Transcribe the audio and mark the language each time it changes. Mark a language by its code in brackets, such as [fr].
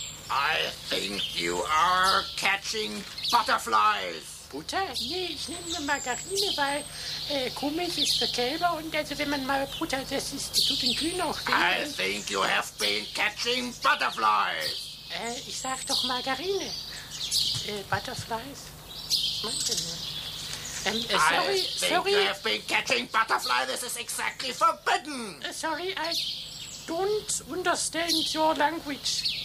[en] I think you are catching butterflies. Butter? [de] Nee, ich nenne mir Margarine, weil Kuhmilch ist für Kälber und also wenn man mal Butter, das ist, tut den Kühen auch weh. [en] I think you have been catching butterflies. [de] Ich sag doch Margarine. Butterflies? Meinst du nur? [en] I think you have been catching butterfly. This is exactly forbidden. Sorry, I don't understand your language.